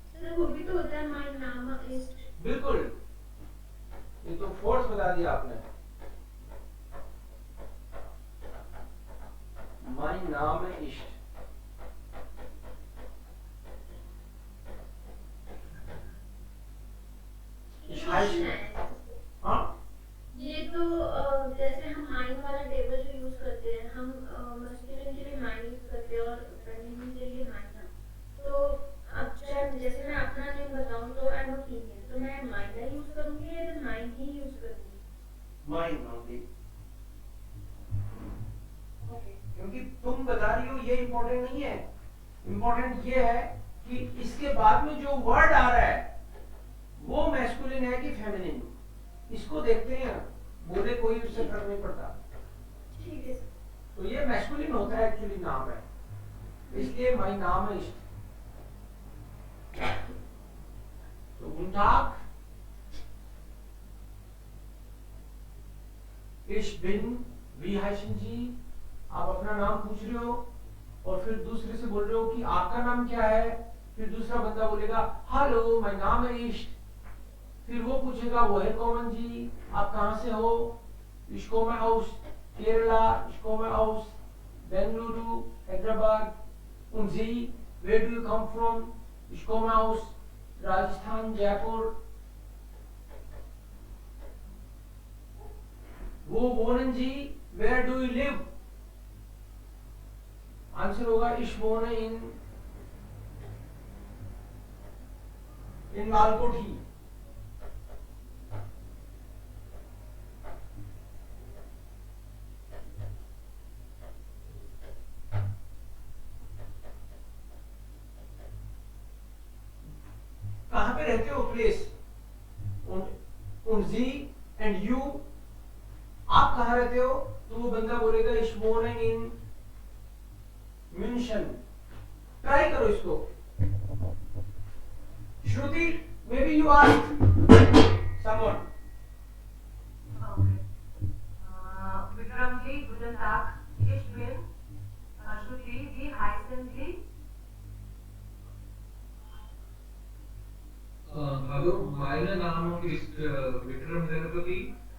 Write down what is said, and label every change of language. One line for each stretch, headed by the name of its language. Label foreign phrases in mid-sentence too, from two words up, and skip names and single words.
Hindi: सर वो भी तो होता है
German: mein Name ist.
Hindi: बिल्कुल, ये तो फोर्स बता दिया आपने.
German: mein Name ist. Ich heiße.
Hindi: हाँ, ये तो जैसे हम माइन वाला टेबल जो यूज करते हैं हम मस्कुलिन के लिए माइन यूज करते हैं और फेमिनिन के लिए माइना. तो अब चाहे जैसे मैं अपना नेम बताऊं तो
English: I am a female
Hindi: तो मैं माइना यूज करूंगी या फिर माइन ही यूज करूंगी.
German: mein only.
Hindi: ओके. क्योंकि तुम बता रही हो ये इम्पोर्टेंट नहीं है. इम्पोर्टेंट ये है कि इसके बाद में जो वर्ड आ रहा है वो मैस्कुलिन है कि फेमिनिन. इसको देखते हैं, बोले कोई उससे फर्क नहीं पड़ता. ठीक है सर. तो ये मैस्कुलिन होता है, एक्चुअली नाम है, इसलिए
German: mein Name ist. तो guten Tag, ich bin, wie heißen Sie?
Hindi: आप अपना नाम पूछ रहे हो और फिर दूसरे से बोल रहे हो कि आपका नाम क्या है. फिर दूसरा बंदा बोलेगा हेलो
German: mein Name ist.
Hindi: फिर वो पूछेगा
German: woher kommen Sie?
Hindi: आप कहाँ से हो?
German: Ich komme aus Kerala, ich komme aus Bengaluru, Hyderabad. Und Sie,
English: where do you come from?
German: Ich komme aus Rajasthan, Jaipur. Wo wohnen Sie?
English: Where do you live?
Hindi: आंसर होगा
German: ich wohne in
Hindi: लालकोठी. कहाँ पे रहते हो प्लेस.
German: und Sie
English: and you,
Hindi: आप कहाँ रहते हो तो वो बंदा बोलेगा
German: ich wohne in München.
Hindi: ट्राई करो इसको. श्रुति,
English: maybe you ask someone.
German: Okay. Vikramji, guten Tag. Ich bin Shruti. Wie heißen Sie? Hallo, mein Name ist Vikram Ganapati.